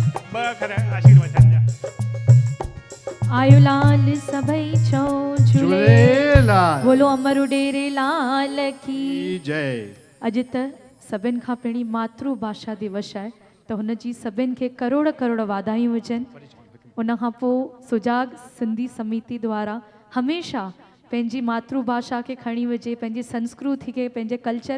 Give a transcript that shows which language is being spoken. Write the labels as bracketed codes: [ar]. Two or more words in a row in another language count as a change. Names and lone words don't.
[sd] ॿ अखर आशीर्वचन जा। आयो लाल सभई छो झूले झूलेलाल बोलो अमर उडेरे लाल की की जय। अॼु त सभिनि खां पहिरीं मातृभाषा दिवस आहे त हुन जी सभिनि खे करोड़ करोड़ वाधायूं हुजनि। उन खां पोइ सुजाग सिंधी समिति द्वारा हमेशह पंहिंजी मातृभाषा खे खणी वञे, पंहिंजी संस्कृति खे, पंहिंजे कल्चर